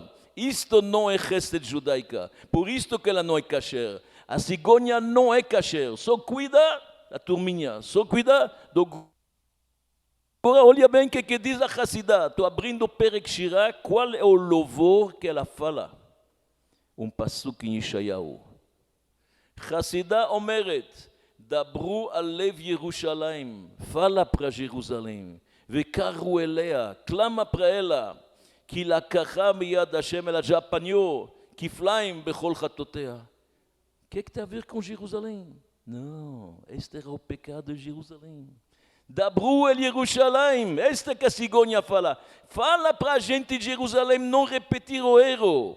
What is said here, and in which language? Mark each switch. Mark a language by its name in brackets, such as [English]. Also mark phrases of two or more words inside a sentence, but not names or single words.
[Portuguese] Isto não é Chesed judaica. Por isto que ela não é kasher. A cigônia não é kasher. Só cuida a turminha. Só cuida do... Agora, olha bem o que diz a Hassidá. Estou abrindo o Perek Shirah. Qual é o louvor que ela fala? Pasuk em Yeshayahu. [Hebrew] חסידה אומרת, דברו על לב ירושלים. [Portuguese] Fala para Jerusalém. [Hebrew] וקראו אליה, [Portuguese] clama para ela. [Hebrew] כי לקחה מיד השם, [Portuguese] ela já apanhou. [Hebrew] כפליים בכל חטאתיה. [Portuguese] O que tem a ver com Jerusalém? Não, este era o pecado de Jerusalém. [Hebrew] דברו אל ירושלים, [Portuguese] esta que a cigônia fala. Fala para a gente de Jerusalém não repetir o erro.